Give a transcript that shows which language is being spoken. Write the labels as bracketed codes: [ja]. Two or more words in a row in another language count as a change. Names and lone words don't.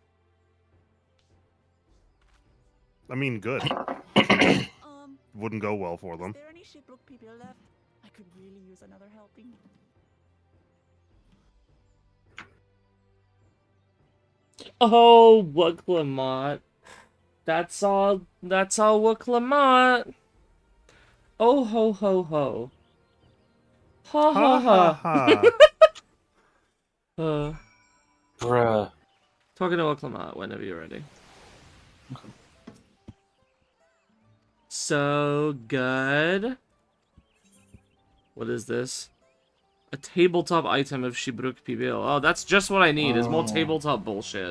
[en] I mean, good. Wouldn't go well for them. Is there any shipwreck people left? I could really use another helping. Oh, Wooklamont. That's all Wooklamont. Oh ho ho ho. Ha ha ha. ha. Bruh. Talking to Wooklamont whenever you're ready. So good. What is this? A tabletop item of Shibruk Pibil. Oh, that's just what I need, is more tabletop bullshit.